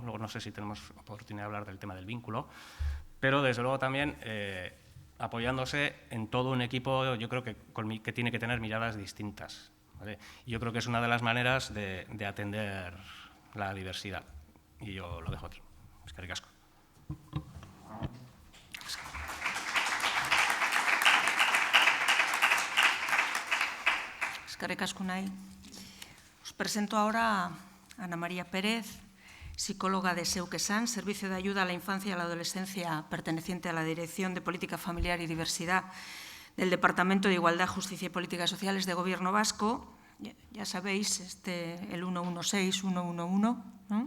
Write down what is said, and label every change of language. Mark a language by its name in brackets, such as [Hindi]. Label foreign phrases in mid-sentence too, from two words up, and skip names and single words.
[Spanish] Luego no sé si tenemos oportunidad de hablar del tema del vínculo, pero desde luego también apoyándose en todo un equipo, yo creo que tiene que tener miradas distintas, ¿vale? Y yo creo que es una de las maneras de atender la diversidad. Y yo lo dejo aquí. [Basque] Eskerrik asko. Eskerrik asko nahi. [Spanish] Os presento ahora a Ana María Pérez, psicóloga de Zeuk Esan, Servicio de Ayuda a la Infancia y a la Adolescencia, perteneciente a la Dirección de Política Familiar y Diversidad del Departamento de Igualdad, Justicia y Políticas Sociales de Gobierno Vasco. Ya sabéis, el 116, 111, ¿no?